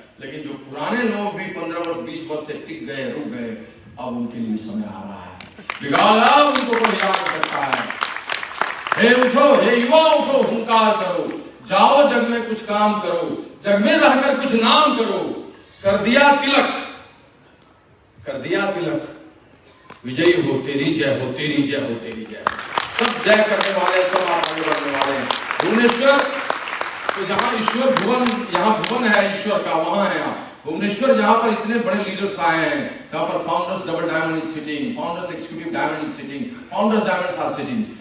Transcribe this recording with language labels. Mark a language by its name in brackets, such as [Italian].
[Hindi] लेकिन जो पुराने लोग भी 15 वर्ष 20 वर्ष से टिक गए, रुक गए, अब उनके लिए समय आ रहा है। बिगाड़ा उनको कोई याद करता है। हे उठो, हे युवा उठो, हुंकार करो, जाओ जग में कुछ काम करो, जग में रहकर कुछ नाम करो। कर दिया तिलक, कर दिया तिलक, विजयी हो तेरी जय हो, तेरी जय हो, तेरी जय। सब जय करने वाले, सब आगे बढ़ने वाले। भुवनेश्वर तो जहां ईश्वर भुवन, यहाँ भुवन है ईश्वर का, वहां है आप। भुवनेश्वर जहां पर इतने बड़े लीडर्स आए हैं, जहां पर [English] Founders double diamond is sitting, founders executive diamond is sitting, founders diamonds are sitting.